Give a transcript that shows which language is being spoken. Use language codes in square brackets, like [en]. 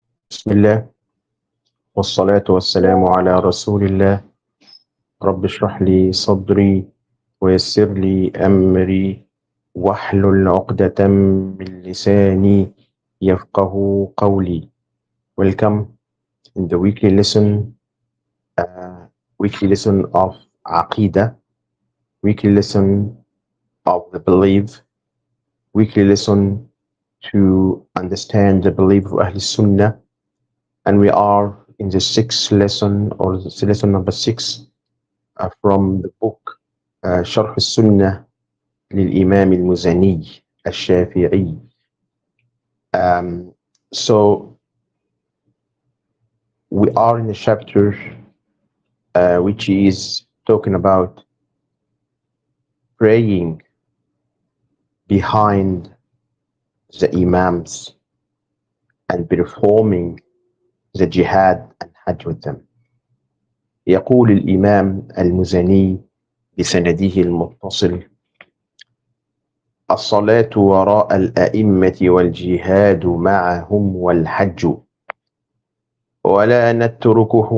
[ar] بسم الله والصلاة والسلام على رسول الله. رب اشرح لي صدري ويسر لي أمري واحلل عقدة من لساني يفقه قولي. [en] Welcome in the weekly lesson of Aqidah, weekly lesson of the belief, weekly lesson to understand the belief of Ahl Sunnah. And we are in the sixth lesson, or the lesson number 6, from the book Sharh As Sunnah [ar] للإمام المزني الشافعي. [en] So we are in a chapter which is talking about praying behind the imams and performing the jihad and hajj with them. [ar] يقول الإمام المزني بسنده المتصل: الصلاة وراء الأئمة والجهاد معهم والحج، ولا نترك